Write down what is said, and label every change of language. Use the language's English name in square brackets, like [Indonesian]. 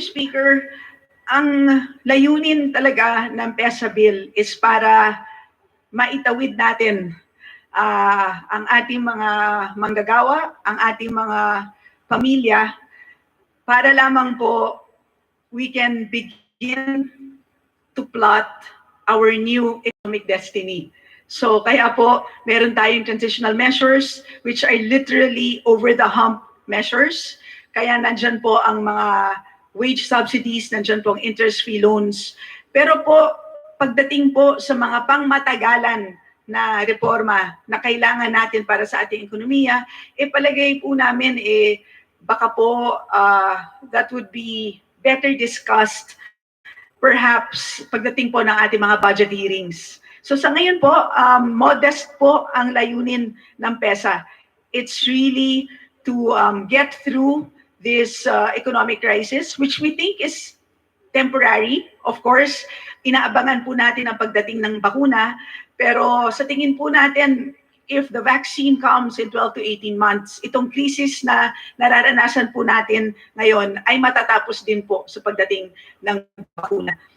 [Filipino] Speaker, ang layunin talaga ng PESA bill is para maitawid natin ang ating mga manggagawa, ang ating mga pamilya, para lamang po [English] we can begin to plot our new economic destiny. So [Filipino] kaya po meron tayong [English] transitional measures which are literally over the hump measures. [Filipino] Kaya nandyan po ang mga wage subsidies, nandyan po ang interest-free loans. Pero po pagdating po sa mga pangmatagalan na reforma na kailangan natin para sa ating ekonomiya, palagay po namin baka po [English] that would be better discussed perhaps [Filipino] pagdating po ng ating mga budget hearings. So sa ngayon po, modest po ang layunin ng PESA. [English] It's really to get through this economic crisis, which we think is temporary. [Filipino] Of course, inaabangan po natin ang pagdating ng bakuna, pero sa tingin po natin, [English] if the vaccine comes in 12 to 18 months, [Filipino] itong krisis na nararanasan po natin ngayon ay matatapos din po sa pagdating ng bakuna.